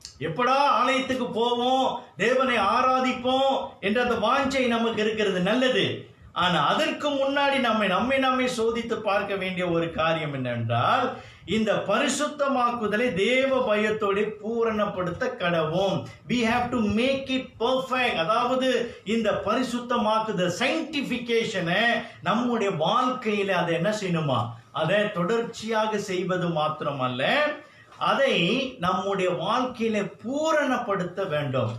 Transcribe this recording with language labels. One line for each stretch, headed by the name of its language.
Tamil: எப்படா ஆலயத்துக்கு போவோம், தேவனை ஆராதிப்போம் என்ற அந்த வாஞ்சை நமக்கு இருக்கிறது, நல்லது. ஆனா அதற்கு முன்னாடி நம்மை சோதித்து பார்க்க வேண்டிய ஒரு காரியம் என்னவென்றால், இந்த பரிசுத்தமாக்குதலை தேவ பயத்தோடு பூரணப்படுத்த கடவோம்.
English: we have to make it perfect.
Tamil: அதாவது இந்த பரிசுத்தமாக்குதல், sanctification-ஐ நம்முடைய வாழ்க்கையில அதை என்ன செய்யணுமா? அதை தொடர்ச்சியாக செய்வது மாத்திரமல்ல, அதை நம்முடைய வாழ்க்கையில பூரணப்படுத்த வேண்டும்.